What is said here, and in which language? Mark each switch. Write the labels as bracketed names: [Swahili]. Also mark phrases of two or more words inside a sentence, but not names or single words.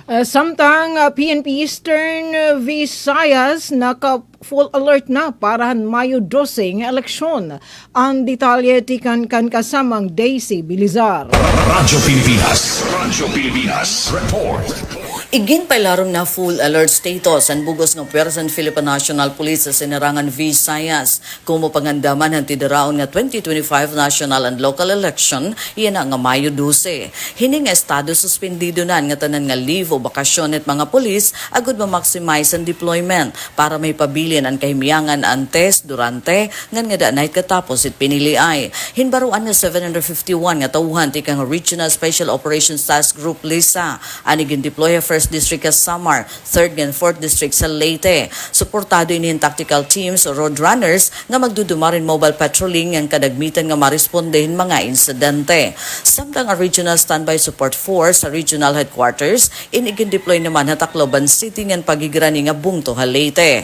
[Waray] Samtang PNP Eastern Visayas naka [English] full alert [Waray] na para Mayo 12 nga eleksyon. Ang detalye tikan kan kasamang Daisy Bilizar. Radyo Pilipinas. Report. Igin pailarom na [English] full alert status [Waray] ang bugos ng Puwersa ng Philippine National Police sa Sinarangan Visayas. Kumo pangandaman ang tidaraon nga 2025 [English] national and local election, [Waray] iyan nga Mayo 12. Hining estado suspendido na nga tanan nga leave o bakasyon at mga pulis agud ma-maximize ang deployment para may pabilin ang kahimiyangan antes, durante, ngan nga danay katapos it piniliay. Hinbaruan nga 751 nga tawuhan tikang Regional Special Operations Task Group LISA. Anigin deploy First District sa Samar, 3rd and 4th District sa Leyte. Suportado inihin [English] tactical teams [Waray] o [English] road runners [Waray] nga magdudumarin [English] mobile patrolling [Waray] ang kadagmitan nga marespondehin mga insidente. Samtang ang Regional Standby Support Force sa Regional Headquarters, inigin deploy naman na Tacloban City ng pagigrani nga Bungto, Leyte.